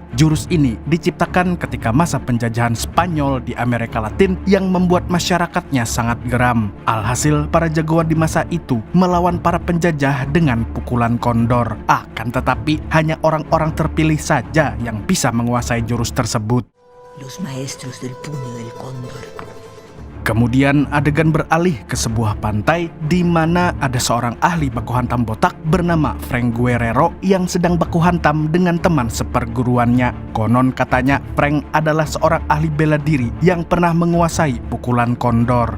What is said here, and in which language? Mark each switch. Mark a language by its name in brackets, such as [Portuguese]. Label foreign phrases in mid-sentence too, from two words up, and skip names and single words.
[Indonesian] Jurus ini diciptakan ketika masa penjajahan Spanyol di Amerika Latin yang membuat masyarakatnya sangat geram. Alhasil para jagoan di masa itu melawan para penjajah dengan Pukulan Kondor. Akan tetapi hanya orang-orang terpilih saja yang bisa menguasai jurus tersebut. [Spanish] Los maestros del puño del cóndor. [Indonesian] Kemudian adegan beralih ke sebuah pantai di mana ada seorang ahli baku hantam botak bernama Frank Guerrero yang sedang baku hantam dengan teman seperguruannya. Konon katanya Frank adalah seorang ahli bela diri yang pernah menguasai pukulan kondor.